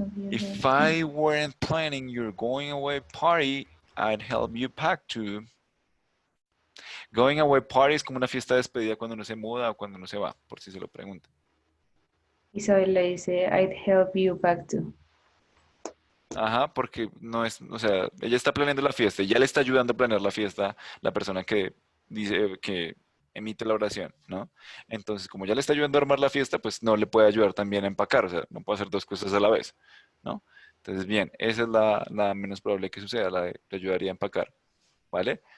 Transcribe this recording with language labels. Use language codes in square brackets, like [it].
[en] If I weren't planning your going away party, I'd help you pack too. [es] Going away party es como una fiesta de despedida cuando uno se muda o cuando uno se va, por si se lo preguntan. [en] Isabela [es] dice, [en] I'd help you back too. [es] Ajá, porque no es, o sea, ella está planeando la fiesta y ya le está ayudando a planear la fiesta la persona que dice, que emite la oración, ¿no? Entonces, como ya le está ayudando a armar la fiesta, pues no le puede ayudar también a empacar, o sea, no puede hacer dos cosas a la vez, ¿no? Entonces, bien, esa es la menos probable que suceda, la de le ayudaría a empacar, ¿vale?